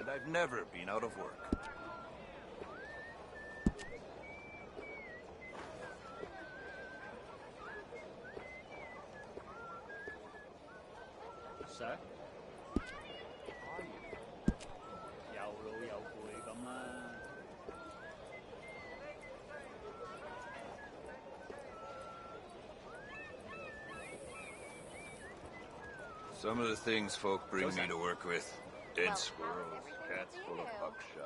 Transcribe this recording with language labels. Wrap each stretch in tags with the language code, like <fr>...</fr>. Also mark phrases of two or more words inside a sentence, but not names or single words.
<en>And I've never been out of work. Sir? How are you?</en> <yue>又老又攰咁啦。</yue> <en>Some of the things folk bring me to work with. Dead squirrels, cats full of buckshot.</en>